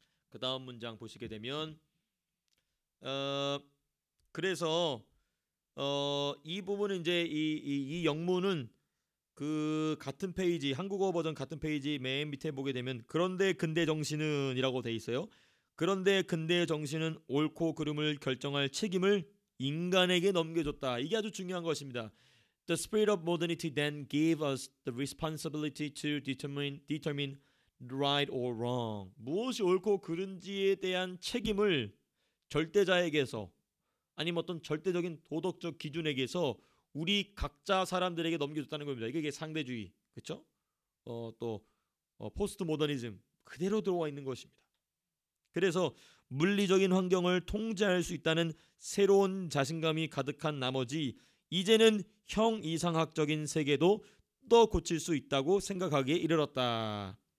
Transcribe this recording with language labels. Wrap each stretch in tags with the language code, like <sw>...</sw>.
<ko>그 다음 문장 보시게 되면 그래서 이 부분은 이제 이 영문은 그 같은 페이지 한국어 버전 같은 페이지 맨 밑에 보게 되면 그런데 근대 정신은이라고 돼 있어요. 그런데 근대 정신은 옳고 그름을 결정할 책임을 인간에게 넘겨줬다. 이게 아주 중요한 것입니다.</ko> <en>The spirit of modernity then gave us the responsibility to determine right or wrong.</en> <ko>무엇이 옳고 그른지에 대한 책임을 절대자에게서 아니면 어떤 절대적인 도덕적 기준에게서 우리 각자 사람들에게 넘겨줬다는 겁니다. 이게 상대주의, 그렇죠? 또 포스트 모더니즘 그대로 들어와 있는 것입니다. 그래서 물리적인 환경을 통제할 수 있다는 새로운 자신감이 가득한 나머지 이제는 형이상학적인 세계도 또 고칠 수 있다고 생각하기에 이르렀다.</ko>